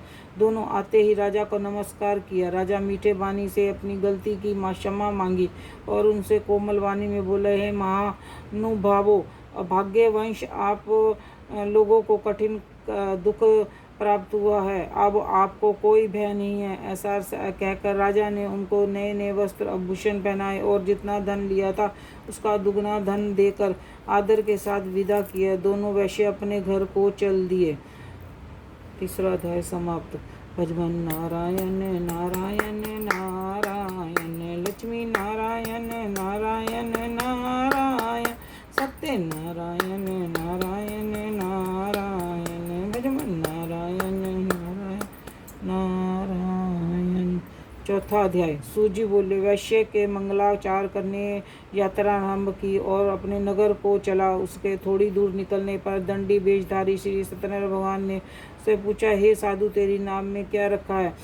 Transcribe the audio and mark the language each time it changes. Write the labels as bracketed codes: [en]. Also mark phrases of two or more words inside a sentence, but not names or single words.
[hi] दोनों आते ही राजा को नमस्कार किया। राजा मीठे वाणी से अपनी गलती की क्षमा मांगी और उनसे कोमल वाणी में बोले, हे महानुभावों, भाग्यवश आप लोगों को कठिन दुख प्राप्त हुआ है, अब आपको कोई भय नहीं है। ऐसा कहकर राजा ने उनको नए नए वस्त्र आभूषण पहनाए और जितना धन लिया था उसका दुगना धन देकर आदर के साथ विदा किया। दोनों वैश्य अपने घर को चल दिए। तीसरा अध्याय समाप्त। भजमन नारायण नारायण नारायण, लक्ष्मी नारायण नारायण नारायण, सत्य नारायण नारायण नारायण, भजमन नारायण नारायण नारायण। चौथा अध्याय। सूजी बोले, वैश्य के मंगलाचार करने यात्रा आरंभ की और अपने नगर को चला। उसके थोड़ी दूर निकलने पर दंडी वेशधारी श्री सत्यनारायण भगवान ने से पूछा, हे साधु, तेरी नाम में क्या रखा है?